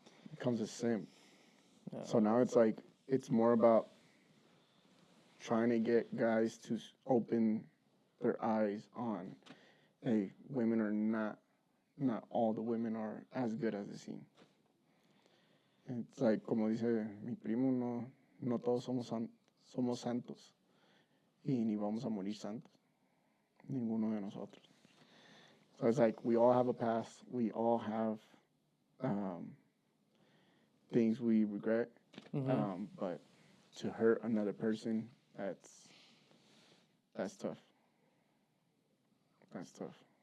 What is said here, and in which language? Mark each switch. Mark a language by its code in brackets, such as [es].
[en] Becomes a simp. Yeah. So now it's like, it's more about trying to get guys to open their eyes on, hey, women are not all the women are as good as they seem. It's like, [es] como dice mi primo, no todos somos santos, y ni vamos a morir santos, ninguno de nosotros. [en] So it's like, we all have a past, we all have things we regret, but to hurt another person, that's tough. That's tough.